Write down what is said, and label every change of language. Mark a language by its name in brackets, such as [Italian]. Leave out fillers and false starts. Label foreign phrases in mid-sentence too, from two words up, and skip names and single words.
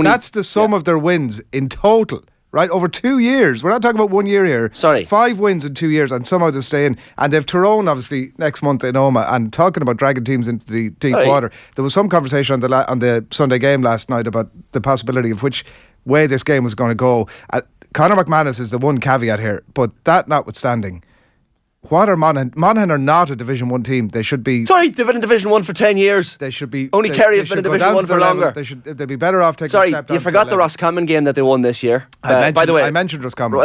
[English] That's the sum of their wins in total, right? Over 2 years. We're not talking about 1 year here. Sorry. 5 wins in 2 years, and somehow they stay in. And they've Tyrone, obviously, next month in Omagh. And talking about dragging teams into the deep water, there was some conversation on the Sunday game last night about the possibility of which way this game was going to go. Conor McManus is the one caveat here, but that notwithstanding, What are Monaghan? Monaghan are not a Division 1 team. They should be. Sorry, they've been in Division 1 for 10 years. They should be. Only Kerry have been in Division 1 for longer. They'd be better off taking a Sorry, step down. you forgot the Roscommon game that they won this year. By the way, I I mentioned Roscommon.